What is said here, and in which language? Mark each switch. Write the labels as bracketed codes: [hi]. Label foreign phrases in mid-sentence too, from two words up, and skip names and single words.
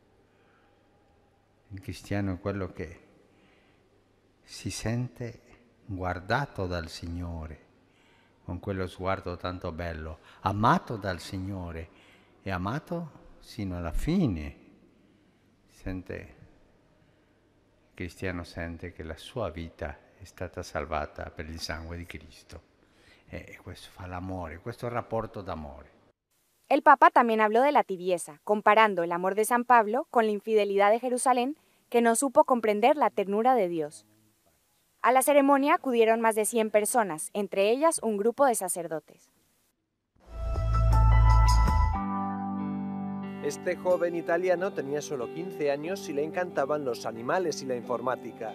[it] Il cristiano è quello che si sente guardato dal Signore, con quello sguardo tanto bello, amato dal Signore e amato sino alla fine. Il cristiano sente che la sua vita è stata salvata per il sangue di Cristo. E questo fa l'amore, questo rapporto d'amore. [es] El Papa también habló de la tibieza, comparando el amor de San Pablo con la infidelidad de Jerusalén, que no supo comprender la ternura de Dios. A la ceremonia acudieron más de 100 personas, entre ellas un grupo de sacerdotes. Este joven italiano tenía solo 15 años y le encantaban los animales y la informática.